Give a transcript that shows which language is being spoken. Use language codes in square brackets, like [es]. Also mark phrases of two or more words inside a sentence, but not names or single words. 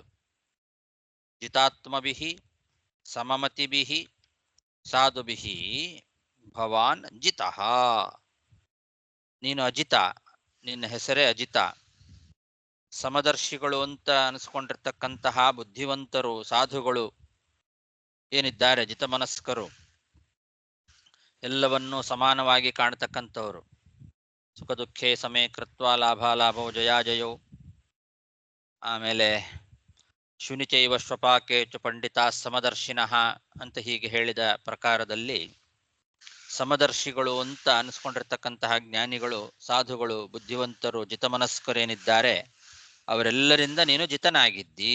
[sa] ಜಿತಾತ್ಮಭಿಹಿ ಸಮಮತಿಭಿಹಿ ಸಾಧುಭಿಹಿ ಭವಾನ್ ಜಿತಃ, [kn] ನೀನು ಅಜಿತ, ನಿನ್ನ ಹೆಸರೇ ಅಜಿತ. ಸಮದರ್ಶಿಗಳು ಅಂತ ಅನಿಸ್ಕೊಂಡಿರ್ತಕ್ಕಂತಹ ಬುದ್ಧಿವಂತರು ಸಾಧುಗಳು ಏನಿದ್ದಾರೆ, ಜಿತಮನಸ್ಕರು, ಎಲ್ಲವನ್ನೂ ಸಮಾನವಾಗಿ ಕಾಣತಕ್ಕಂಥವರು. [sa] ಸುಖ ದುಃಖೇ ಸಮೇ ಕೃತ್ವ ಲಾಭಾಲಾಭವು ಜಯಾಜಯೋ, [kn] ಆಮೇಲೆ [sa] ಶುನಿಚೈವ ಶ್ವಪಾಕೇಚು ಪಂಡಿತಾ ಸಮದರ್ಶಿನಃ [kn] ಅಂತ ಹೀಗೆ ಹೇಳಿದ ಪ್ರಕಾರದಲ್ಲಿ ಸಮದರ್ಶಿಗಳು ಅಂತ ಅನಿಸ್ಕೊಂಡಿರ್ತಕ್ಕಂತಹ ಜ್ಞಾನಿಗಳು, ಸಾಧುಗಳು, ಬುದ್ಧಿವಂತರು, ಜಿತಮನಸ್ಕರೇನಿದ್ದಾರೆ ಅವರೆಲ್ಲರಿಂದ ನೀನು ಜಿತನಾಗಿದ್ದಿ.